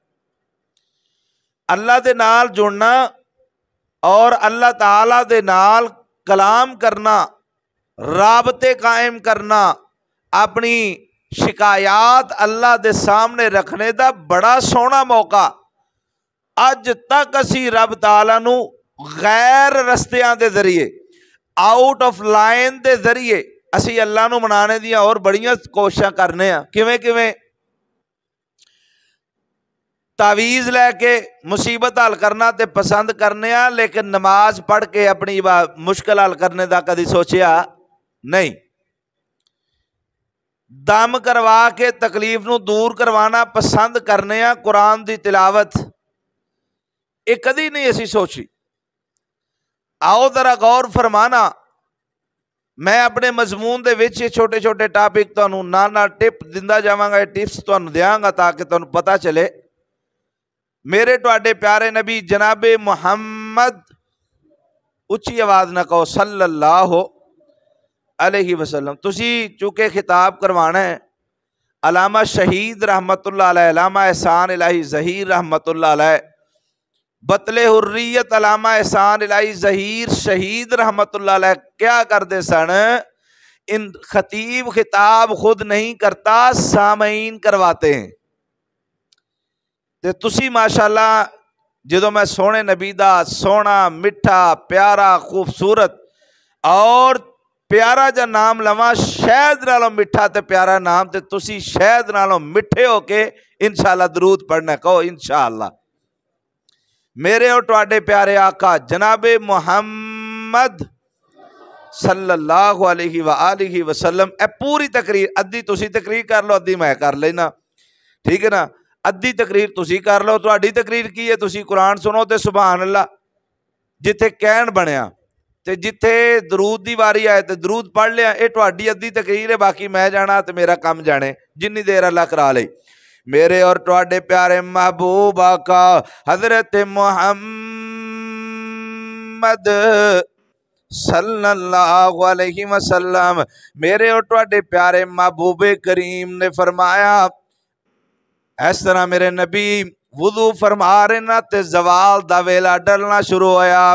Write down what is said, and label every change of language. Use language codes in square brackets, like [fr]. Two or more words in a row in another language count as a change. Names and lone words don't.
[pa] اللہ دے نال جڑنا اور اللہ تعالیٰ دے نال کلام کرنا، رابطے قائم کرنا، اپنی شکایات اللہ دے سامنے رکھنے دا بڑا سونا موقع۔ اج تک اسی رب تعالیٰ نو غیر رستیاں دے ذریعے، [en] out of line [pa] دے ذریعے اسی اللہ نو منانے دیاں اور بڑیاں کوششاں کرنے ہیں، کیویں تعویذ لے کے مصیبت حل کرنا تے پسند کرنے ہاں، لیکن نماز پڑھ کے اپنی مشکل حل کرنے دا کدی سوچیا نہیں۔ دم کروا کے تکلیف نو دور کروانا پسند کرنے ہاں، قرآن دی تلاوت یہ کدی نہیں اسی سوچی۔ آؤ ذرا غور فرمانا، میں اپنے مضمون دے وچ چھوٹے چھوٹے ٹاپک تانوں نال ٹپ دیندا جاواں گا، ٹپس تانوں دیاں گا تاکہ تانوں پتہ چلے میرے تواڈے پیارے نبی جناب محمد، اچھی آواز نہ کہو، [ar] صلی اللہ علیہ وسلم۔ [pa] تسی چونکہ خطاب کروانا ہے علامہ شہید [ar] رحمت اللہ علیہ، [pa] علامہ احسان الہی ظہیر [ar] رحمت اللہ علیہ، [pa] بطل حریت علامہ احسان الہی ظہیر شہید [ar] رحمت اللہ علیہ [pa] کیا کردے سن؟ [ur] ان خطیب خطاب خود نہیں کرتا، سامعین کرواتے ہیں۔ [pa] تے تسی ماشاءاللہ جدو میں سونے نبی دا سونا مٹھا پیارا خوبصورت اور پیارا جا نام لواں، شہد نالوں مٹھا تے پیارا نام، تے تسی شہد نالوں مٹھے ہو کے انشاءاللہ درود پڑھنا، کہو انشاءاللہ۔ میرے اور تواڈے پیارے آقا جناب محمد [ar] صلی اللہ علیہ وآلہ وسلم، [pa] اے پوری تقریر، ادھی تسی تقریر کر لو، ادھی میں کر لینا، ٹھیک ہے نا؟ ادھی تقریر تسی کر لو، تواڈی تقریر کی ہے، تسی قرآن سنو تے [ar] سبحان اللہ، [pa] جتھے کہن بنیا تے جتھے درود دی واری آئے تے درود پڑھ لیا، اے تواڈی ادھی تقریر ہے، باقی میں جانا تے میرا کام جانے جنی دیر اللہ کرا لئی۔ میرے اور تواڈے پیارے محبوب آقا حضرت محمد [ar] صلی اللہ علیہ وسلم، [pa] میرے اور تواڈے پیارے محبوب کریم نے فرمایا، اس طرح میرے نبی وضو فرما رہے نا تے زوال دا ویلا ڈرنا شروع ہویا۔